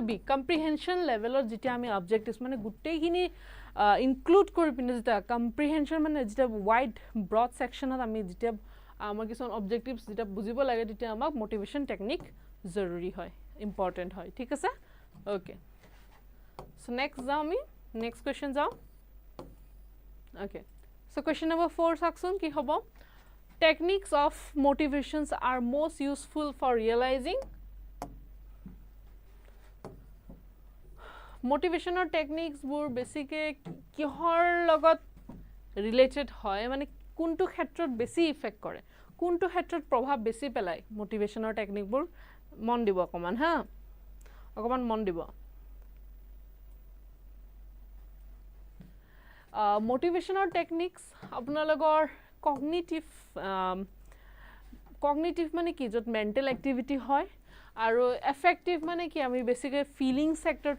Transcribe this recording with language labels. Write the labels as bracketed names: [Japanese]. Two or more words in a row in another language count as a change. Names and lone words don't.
[English] B comprehension level [Assamese] যেতিয়া আমি অবজেক্টিভছ মানে গোটেইখিনি ইনক্লুড কৰি পিনে যেতিয়া কম্প্ৰিহেনশ্যন মানে যেতিয়া [English] wide broad section [Assamese] আমি যেতিয়া আমাৰ কিছুমান অবজেক্টিভছ যেতিয়া বুজিব লাগে তেতিয়া আমাক [English] motivation technique [Assamese] জৰুৰী হয় ইম্পৰ্টেণ্ট হয় ঠিক আছে [English] okay so next [Assamese] যাওঁ আমি [English] next question [Assamese] যাওঁ [English] okay so question number 4 [Assamese] চাওকচোন কি হ'ব [English] techniques of motivations are most useful for realizing motivational techniques [Assamese] বোৰ basically কিহৰ লগত related হয় মানে কোনটো ক্ষেত্ৰত বেছি effect কৰে কোনটো ক্ষেত্ৰত প্ৰভাৱ বেছি পেলায় [English] motivational technique [Assamese] বোৰ মন দিব অকমান হা অকমান মন দিব [English] motivational techniques [Assamese] apnalogor cognitive মানে কি য'ত [English] mental activity [Assamese] হয় আৰু এফেক্টিভ মানে কি আমি বেছিকৈ [English] feeling sector